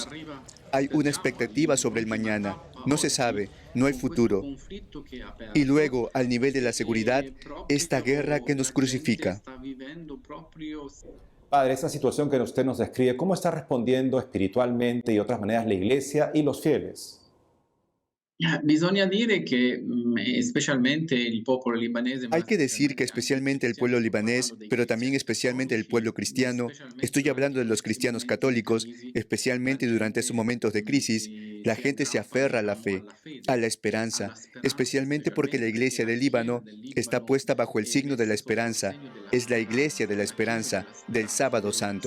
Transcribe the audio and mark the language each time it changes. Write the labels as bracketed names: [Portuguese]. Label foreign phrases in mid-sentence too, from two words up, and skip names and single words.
[Spanish] Hay una expectativa sobre el mañana. No se sabe, no hay futuro. Y luego, al nivel de la seguridad, esta guerra que nos crucifica. Padre, esta situación que usted nos describe, ¿cómo está respondiendo espiritualmente y de otras maneras la iglesia y los fieles? [Italian] Bisogna dire che specialmente il popolo libanese. [Spanish] Hay que decir que especialmente el pueblo libanés, pero también especialmente el pueblo cristiano, estoy hablando de los cristianos católicos, especialmente durante esos momentos de crisis, la gente se aferra a la fe, a la esperanza, especialmente porque la iglesia del Líbano está puesta bajo el signo de la esperanza, es la iglesia de la esperanza, del sábado santo.